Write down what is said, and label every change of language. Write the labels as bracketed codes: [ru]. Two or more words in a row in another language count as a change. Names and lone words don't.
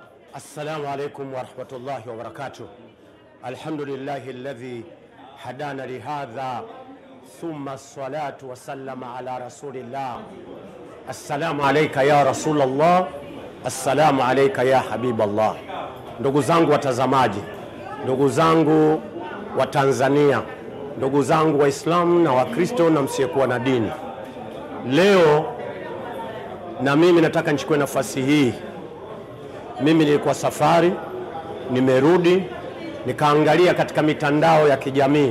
[ar] السلام عليكم ورحمة الله وبركاته. الحمد لله الذي هدانا لهذا ثم الصلاة والسلام على رسول الله. السلام عليك ya رسول الله, السلام عليك يا حبيب الله. [sw] Ndugu zangu watazamaji, ndugu zangu wa Tanzania, ndugu zangu Waislamu na Wakristo na msiyekuwa na dini, leo na mimi nataka nichukue nafasi hii. Mimi nilikuwa safari, nimerudi, nikaangalia katika mitandao ya kijamii.